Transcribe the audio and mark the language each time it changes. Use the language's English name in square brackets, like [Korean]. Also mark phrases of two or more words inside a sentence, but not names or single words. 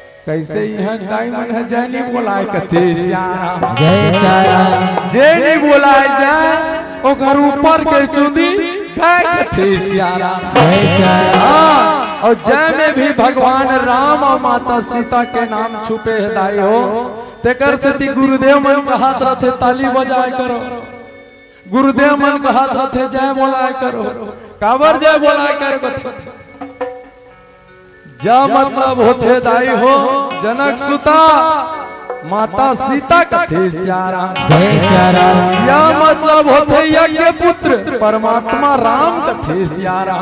[Chhattisgarhi] कैसे यहाँ डायमंड है जैनी बोलाए कथे सियाराम जय सियाराम जैनी बोलाए जाए ओकर ऊपर के चुंदी गाय कथे सियाराम जय सियाराम और जय में भी भगवान राम और माता सीता के नाम छुपे हृदय हो तेकर से गुरुदेव मन का हाथ रथे ताली बजाए करो गुरुदेव मन का हाथ रथे जय बोलाए करो काबर जय बोलाए करो जा मतलब होते दाई हो जनक सुता माता सीता कथे सियाराम जय सियाराम या मतलब होते यज्ञ पुत्र परमात्मा राम कथे सियाराम